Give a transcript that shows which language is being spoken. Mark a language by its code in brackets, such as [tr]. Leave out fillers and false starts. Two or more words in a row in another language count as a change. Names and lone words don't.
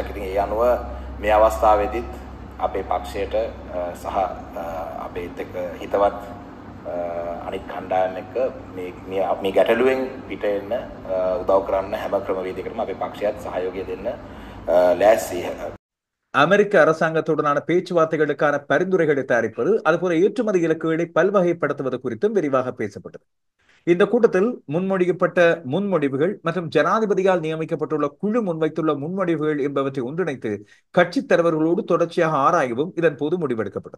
[si] ඉතින් ඒ අනුව මේ අවස්ථාවේදීත් අපේ පක්ෂයට සහ අපේත් එක්ක හිතවත් අනිත් කණ්ඩායම් එක්ක මේ ගැටලුවෙන් පිට එන්න උදව් කරන්න හැම ක්‍රමවේදයකටම අපේ පක්ෂයත් සහයෝගය දෙන්න ලෑස්තියි. [ta] அமெரிக்க அரசாங்கத்துடனான பேச்சுவார்த்தைகளுக்கான பரிந்துரைகளை தயாரிப்பது அதுபோல ஏற்றுமதி இலக்குகளை பல்வகைப்படுத்துவது குறித்தும் விரிவாக பேசப்பட்டது. இந்த கூட்டத்தில் முன்மொழியப்பட்ட முன்மொழிவுகள் மற்றும் ஜனாதிபதியால் நியமிக்கப்பட்டுள்ள குழு முன்வைத்துள்ள முன்மொழிவுகள் என்பவற்றை ஒன்றிணைத்து கட்சித் தலைவர்களோடு தொடர்ச்சியாக ஆராயவும் இதன் போது முடிவெடுக்கப்பட்டது.